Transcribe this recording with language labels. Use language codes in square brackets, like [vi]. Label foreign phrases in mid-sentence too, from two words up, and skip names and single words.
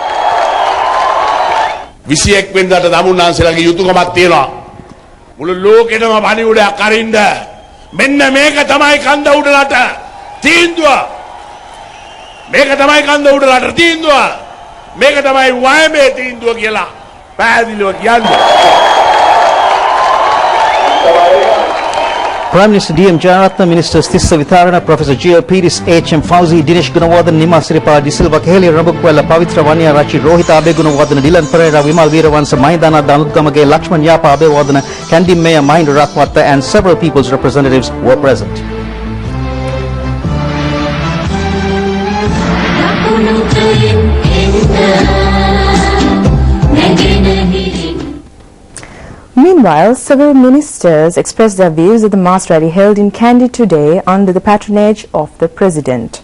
[si] 21 වෙනිදාට දමුන්නාන්සේලාගේ යුතුයකමක් තියෙනවා මුළු ලෝකෙටම පණිවුඩයක් අරින්න මෙන්න මේක තමයි කන්ද උඩලට තීන්දුව මේක තමයි කන්ද උඩලට තීන්දුව මේක තමයි වයමේ තීන්දුව කියලා පැහැදිලිව කියන්නේ [en] Prime Minister D.M. Jayaratna, Ministers Tissa Vitharana, Professor G.O. Piris, H.M. Fauzi, Dinesh Gunawardhan, Nima Siripa, Disilva Keheli, Rabukwela, Pavitra Vanya, Rachi, Rohita Abe Gunawardhan, Dylan Pereira, Vimal Veeravansa, Mahindana, Danutgamage, Lakshman Yapa Abe Wardana, Kandi Mayor Mahinda Ratwatta, and several people's representatives were present. Meanwhile, several ministers expressed their views at the mass rally held in Kandy today under the patronage of the President.